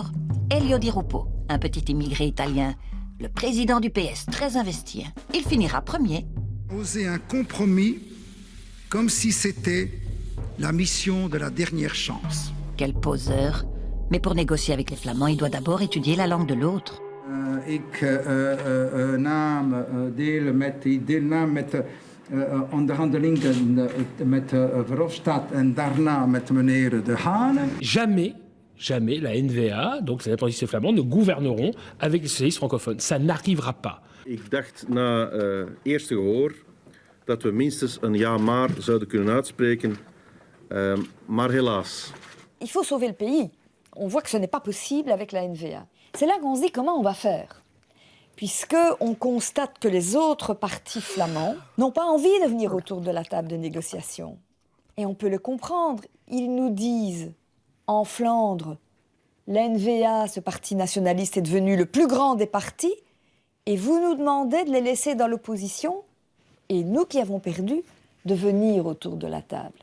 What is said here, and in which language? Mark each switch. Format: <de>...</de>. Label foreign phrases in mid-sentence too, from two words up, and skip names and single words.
<fr>Elio Di Rupo, un petit immigré italien, le président du PS, très investi. Il finira premier. Oser un compromis comme si c'était la mission de la dernière chance. Quel poseur. Mais pour négocier avec les Flamands, il doit d'abord étudier la langue de l'autre.</fr> <nl>Ik naam deel met die deelnaam met onderhandelingen met Verhofstadt en daarna met meneer De Haan.</nl> <fr>Jamais la N-VA, donc les nationalistes flamands, ne gouverneront avec les socialistes francophones. Ça n'arrivera pas.</fr> <nl>Ik dacht na eerste gehoor dat we minstens een ja maar zouden kunnen uitspreken, maar helaas.</nl> <fr>Il faut sauver le pays. On voit que ce n'est pas possible avec la N-VA. C'est là qu'on se dit comment on va faire. Puisqu'on constate que les autres partis flamands n'ont pas envie de venir autour de la table de négociation. Et on peut le comprendre. Ils nous disent, en Flandre, l'N-VA, ce parti nationaliste, est devenu le plus grand des partis, et vous nous demandez de les laisser dans l'opposition, et nous qui avons perdu, de venir autour de la table.</fr>